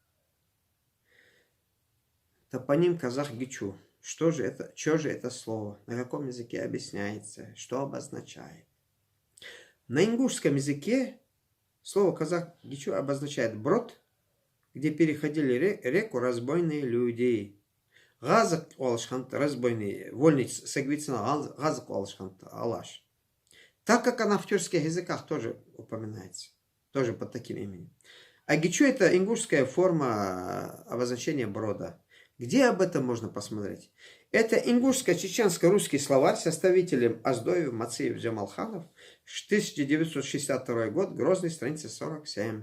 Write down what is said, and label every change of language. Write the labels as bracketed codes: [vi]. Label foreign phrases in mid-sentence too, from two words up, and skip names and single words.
[ru] Топоним Казах-Гечу. Что же это слово? На каком языке объясняется? Что обозначает? На ингушском языке слово Казах-Гечу обозначает брод, где переходили реку разбойные люди. [inh] Газак Алашхант, [ru] разбойный, вольный сагвицина, [inh] Газак Алашхант, [ru] Алаш. Так как она в тюркских языках тоже упоминается, тоже под таким именем. А Гечу это ингушская форма обозначения брода. Где об этом можно посмотреть? Это ингушско-чеченско-русский словарь составителем Аздоев, Мациев, Джамалханов, 1962 год, Грозный, страница 47.